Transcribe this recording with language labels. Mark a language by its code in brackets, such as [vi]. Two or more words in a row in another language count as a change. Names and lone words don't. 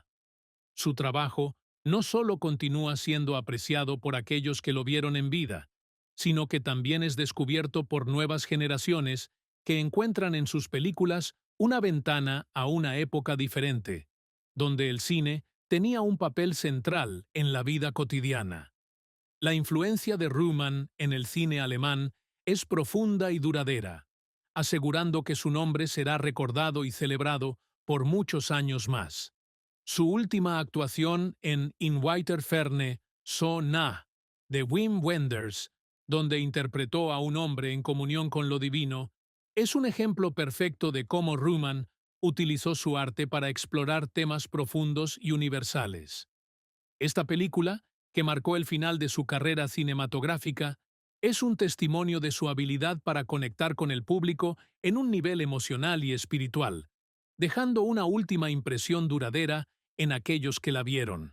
[es] Su trabajo no solo continúa siendo apreciado por aquellos que lo vieron en vida, sino que también es descubierto por nuevas generaciones que encuentran en sus películas una ventana a una época diferente, donde el cine tenía un papel central en la vida cotidiana. La influencia de Ruhmann en el cine alemán es profunda y duradera, asegurando que su nombre será recordado y celebrado por muchos años más. Su última actuación en In weiter Ferne, so nah, de Wim Wenders, donde interpretó a un hombre en comunión con lo divino, es un ejemplo perfecto de cómo Ruhmann utilizó su arte para explorar temas profundos y universales. Esta película, que marcó el final de su carrera cinematográfica, es un testimonio de su habilidad para conectar con el público en un nivel emocional y espiritual, dejando una última impresión duradera en aquellos que la vieron.